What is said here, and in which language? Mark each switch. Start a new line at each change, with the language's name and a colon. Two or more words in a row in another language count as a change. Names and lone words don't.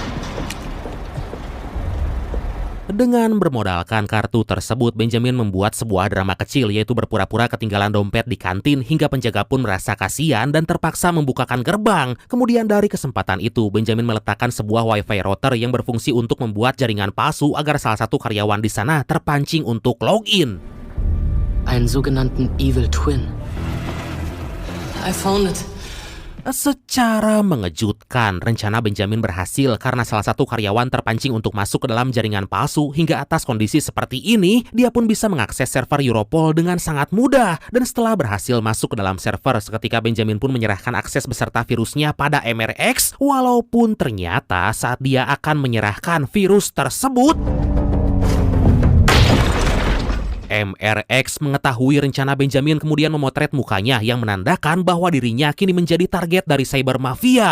Indonesian: Dengan bermodalkan kartu tersebut, Benjamin membuat sebuah drama kecil, yaitu berpura-pura ketinggalan dompet di kantin hingga penjaga pun merasa kasihan dan terpaksa membukakan gerbang. Kemudian dari kesempatan itu, Benjamin meletakkan sebuah
English: wifi router
Indonesian: yang berfungsi untuk membuat jaringan palsu agar salah satu karyawan di sana terpancing untuk login.
German: Einen sogenannten
English: Evil Twin. I found it.
Indonesian: Secara mengejutkan, rencana Benjamin berhasil karena salah satu karyawan terpancing untuk masuk ke dalam jaringan palsu, hingga atas kondisi seperti ini, dia pun bisa mengakses server Europol dengan sangat mudah. Dan setelah berhasil masuk ke dalam server, seketika Benjamin pun menyerahkan akses beserta virusnya pada MRX, walaupun ternyata saat dia akan menyerahkan virus tersebut, MRX mengetahui rencana Benjamin, kemudian memotret mukanya yang menandakan bahwa dirinya kini menjadi target dari
English: cyber mafia.